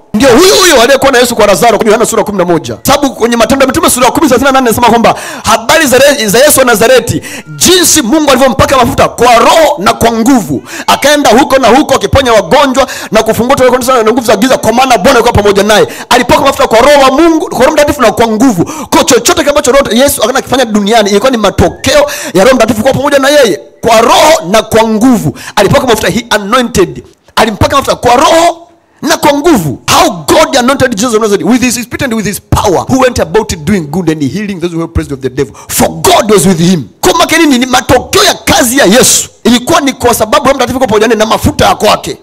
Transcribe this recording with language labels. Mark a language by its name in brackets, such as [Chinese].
[Swahili] Ndio huyo aliyekuwa na Yesu kwa Lazaro, Yohana sura 11. Sababu kwenye Matendo ya Mitume sura 10:38 inasema kwamba habari za Yesu wa Nazareti, jinsi Mungu alivyompaka mafuta kwa roho na kwa nguvu, akaenda huko na huko akiponya wagonjwa na kufungua watu na nguvu za giza, kwa maana Bwana alikuwa pamoja naye. Alipaka mafuta kwa roho wa Mungu, kwa Roho Mtakatifu na kwa nguvu. Kwa chochote ambacho Yesu akaenda kufanya duniani ilikuwa ni matokeo ya Roho Mtakatifu kwa pamoja na yeye, kwa roho na kwa nguvu. Alipaka mafuta, [English] he anointed. [Swahili] Alimpaka mafuta kwa roho na kwa nguvu. [English] How God anointed Jesus of Nazareth with his spirit and with his power, who went about it doing good and healing those who were oppressed of the devil, for God was with him. [Swahili] Kwa maana ni matokeo ya kazi ya Yesu ilikuwa ni kwa sababu Roho Mtakatifu pamoja naye na mafuta ya kwake.